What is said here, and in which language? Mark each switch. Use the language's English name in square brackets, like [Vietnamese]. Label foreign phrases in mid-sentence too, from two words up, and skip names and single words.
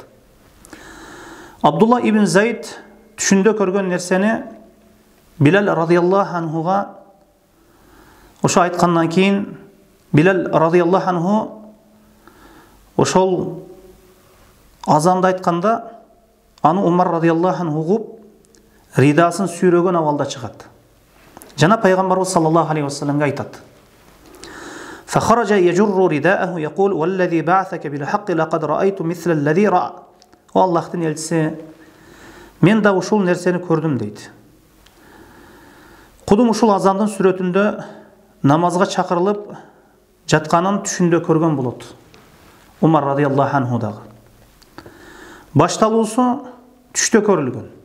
[Kyrgyz] Абдулла ибн Зайд түшүндө көргөн нерсени Билал [Arabic] رضي الله عنه [Kyrgyz] ошо айткандан кийин Билал [Arabic] رضي الله عنه [Kyrgyz] ошол азанды айтканда аны Умар [Arabic] رضي الله عنه [Kyrgyz] угуп ридасын сүйрөгөн абалда чыгат. Жана Пайгамбарыбыз [Arabic] صلى الله عليه وسلم айтат: "فخرج يجر رداءه يقول والذي بعثك بالحق لقد رأيت مثل الذي رأى." [Kyrgyz] О Аллахтын элчиси, мен да ушул нерсени көрдүм дейт. Кудум ушул азандын сүрөтүндө намазга чакырылып жатканын түшүндө көргөн болот. Умар [Arabic] رضي الله عنه [Kyrgyz] дагы. Башталуусу түштө көрүлгөн.